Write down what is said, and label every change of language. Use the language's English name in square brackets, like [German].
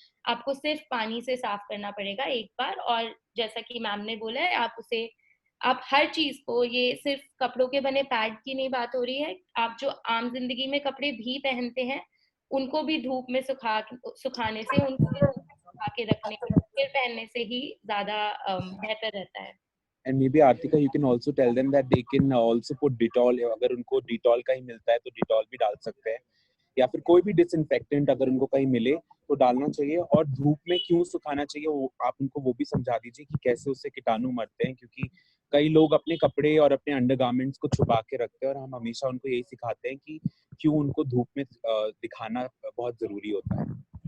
[Hindi] आपको सिर्फ पानी से साफ करना पड़ेगा एक बार। और जैसा कि मैम ने बोला है, आप हर चीज को, ये सिर्फ कपड़ों के बने पैड की नहीं बात हो रही है, आप जो आम जिंदगी में कपड़े भी पहनते हैं, उनको भी धूप में सुखाने से, उनको भी धूप में सुखा के रखने, फिर पहनने से ही ज्यादा बेहतर रहता है। [English] And maybe Artika, you can also tell them that they can also put Dettol. [Hindi] अगर उनको Dettol का ही मिलता है तो Dettol भी डाल सकते हैं, या फिर कोई भी डिसइंफेक्टेंट अगर उनको कहीं मिले तो डालना चाहिए। और धूप में क्यों सुखाना चाहिए, वो आप उनको वो भी समझा दीजिए कि कैसे उससे कीटाणु मरते हैं। क्योंकि कई लोग अपने कपड़े और अपने अंडरगारमेंट्स को छुपा के रखते हैं, और हम हमेशा उनको यही सिखाते हैं कि क्यों उनको धूप में दिखाना बहुत जरूरी होता है।